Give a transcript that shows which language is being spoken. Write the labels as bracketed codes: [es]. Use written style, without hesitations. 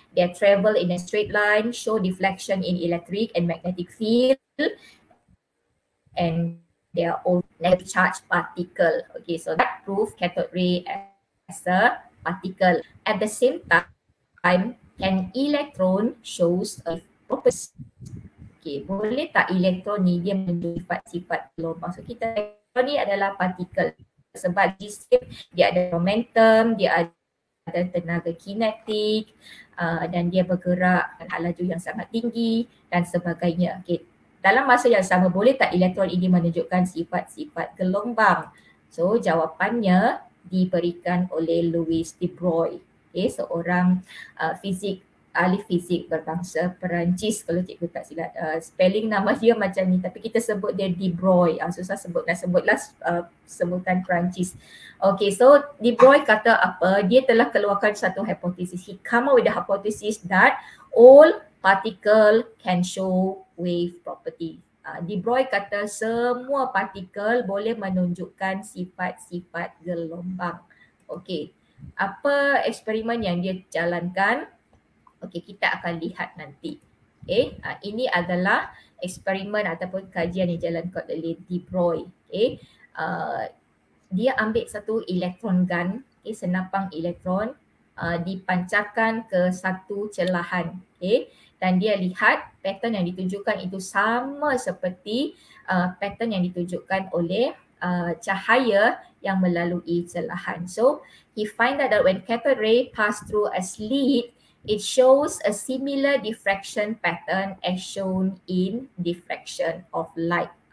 [en] They travel in a straight line, show deflection in electric and magnetic field, and they are all negative charge particle. Okay, so that proves cathode ray as a particle. At the same time, an electron shows a property. [ms] Okay, boleh tak elektron ni dia menunjuk sifat-sifat gelombang? So kita elektron ni adalah partikel sebab dia ada momentum, dia ada tenaga kinetik dan dia bergerak dengan laju yang sangat tinggi dan sebagainya. Okay, dalam masa yang sama boleh tak elektron ini menunjukkan sifat-sifat gelombang? So jawapannya diberikan oleh Louis de Broglie, okay, seorang ahli fizik berbangsa Perancis. Kalau cikgu tak silap spelling nama dia macam ni tapi kita sebut dia de Broglie. Susah sebutlah sebutan Perancis. Okay, so de Broglie kata apa? Dia telah keluarkan satu hipotesis. [en] He come up with the hypothesis that all particle can show wave property. [ms] De Broglie kata semua partikel boleh menunjukkan sifat-sifat gelombang. Okay, apa eksperimen yang dia jalankan? Okay, kita akan lihat nanti. Okay, ini adalah eksperimen ataupun kajian yang dijalankan oleh de Broglie. Okay, dia ambil satu elektron gun, okay, senapang elektron dipancarkan ke satu celahan. Okay, dan dia lihat pattern yang ditunjukkan itu sama seperti pattern yang ditunjukkan oleh cahaya yang melalui celahan. [en] So he find out that when cathode ray pass through a slit, it shows a similar diffraction pattern as shown in diffraction of light.